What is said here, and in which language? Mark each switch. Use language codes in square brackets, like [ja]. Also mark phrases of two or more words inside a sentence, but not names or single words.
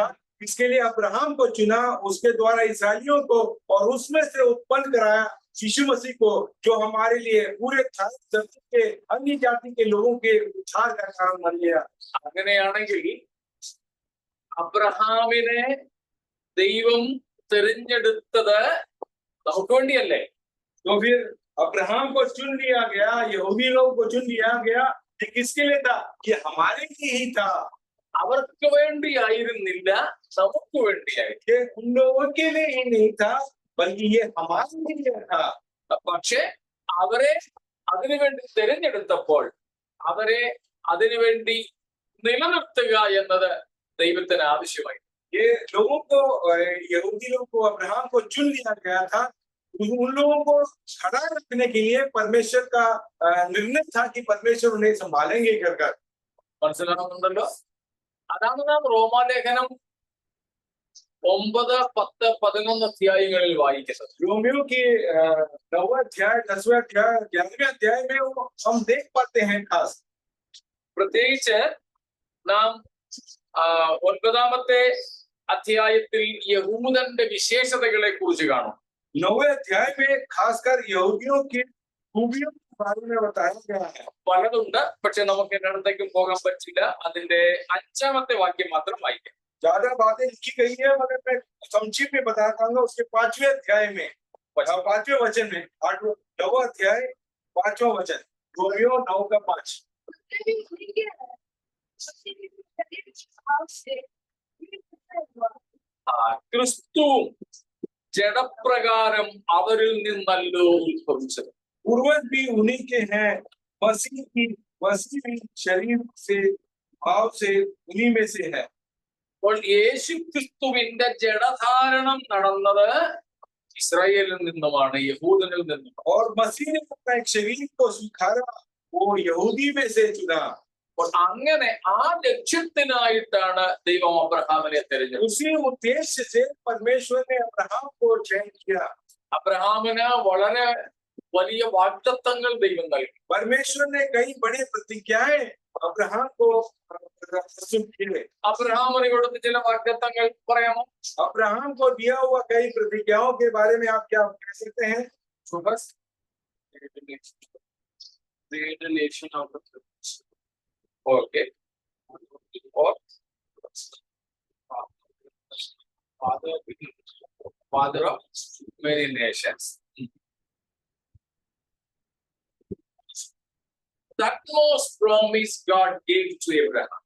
[hi] इसके लिए अब्राहम को चुना, उसके द्वारा इस्राएलियों को और उसमें से उत्पन्न कराया यीशु मसीह को, जो हमारे लिए पूरे धरती के अन्य जाति के लोगों के उद्धार का कारण बन गया। [ml] അങ്ങനെയാണെങ്കിൽ അബ്രഹാമിനെ ദൈവം തിരഞ്ഞെടുത്തത് നമുക്ക് വേണ്ടിയല്ലേ? [hi] तो फिर अब्राहम को चुन लिया गया, यहूदी लोगों को चुन लिया गया, ये किसके लिए था? ये हमारे लिए ही था। [ml] അവർക്ക് വേണ്ടിയായിരുന്നില്ല, നമുക്ക് വേണ്ടിയായിരുന്നു. [hi] ये उन लोगों के लिए ही नहीं था, बल्कि ये हमारे लिए था। [ml] പക്ഷെ അവരെ അതിനുവേണ്ടി തിരഞ്ഞെടുത്തപ്പോൾ അവരെ അതിനുവേണ്ടി നിലനിർത്തുക എന്നത് ദൈവത്തിന് ആവശ്യമായി. [hi] ये लोगों को, यहूदी लोगों को अब्राहम को चुन लिया गया था। उन लोगों को खड़ा रखने के लिए परमेश्वर का निर्णय था कि परमेश्वर उन्हें संभालेंगे कर। [ml] മനസ്സിലാകുന്നുണ്ടല്ലോ? അതാണ് നാം റോമാലേഖനം 9, 10, 11 അധ്യായങ്ങളിൽ വായിക്കുന്നത്. [hi] रोमियो के 9वां अध्याय, 10वां अध्याय, 11वें अध्याय में हम देख पाते हैं खास। [ml] പ്രത്യേകിച്ച് നാം 9-ാമത്തെ അധ്യായത്തിൽ യഹൂദന്റെ വിശേഷതകളെ കുറിച്ച് കാണും. [hi] 9वें अध्याय में खासकर यहूदियों की खूबियों के बारे में बताया गया है. [ml] പലതുണ്ട്, പക്ഷെ നമുക്ക് എന്നിടത്തേക്കും പോകാൻ പറ്റില്ല. അതിന്റെ 5ാമത്തെ വാക്യം മാത്രം വായിക്കാം. [hi] ज्यादा बातें लिखी गई है, मगर मैं संक्षिप्त में बताना चाहूंगा. उसके 5वें अध्याय में 5वें वचन में 9वां अध्याय 5वां वचन, रोमियो 9:5. [ml] ക്രിസ്തുവും ജഡപ്രകാരം അവരിൽ നിന്നല്ലോ ഉത്ഭവിച്ചത്. [hi] पूर्वज भी उन्हीं के हैं, मसीह भी शरीर से भाव से उन्हीं में से है. [ml] അപ്പോൾ യേശു ക്രിസ്തുവിന്റെ ജഡധാരണം നടന്നത് ഇസ്രായേലിൽ നിന്നുമാണ്, യഹൂദനിൽ നിന്നും. [hi] और मसीह ने अपना एक शरीर को स्वीकारा, वो यहूदी में से चुना. [ml] അപ്പോൾ അങ്ങനെ ആ ലക്ഷ്യത്തിനായിട്ടാണ് ദൈവം അബ്രഹാമിനെ തിരഞ്ഞെടുത്തത്. [hi] उसी उद्देश्य से परमेश्वर ने अब्राहम को चयन किया. [ml] അബ്രഹാമിന് വളരെ വലിയ വാഗ്ദത്തങ്ങൾ ദൈവം നൽകി. [hi] परमेश्वर ने कई बड़ी प्रतिज्ञाएं अब्राहम को प्रस्तुत किए. [ml] അബ്രഹാമിന് കൊടുത്ത ചില വാഗ്ദത്തങ്ങൾ പറയാമോ? [hi] अब्राहम को दिया हुआ कई प्रतिज्ञाओं के बारे में आप क्या कह सकते हैं? [en] ओके, और father of many nations. That most promise God gave to Abraham.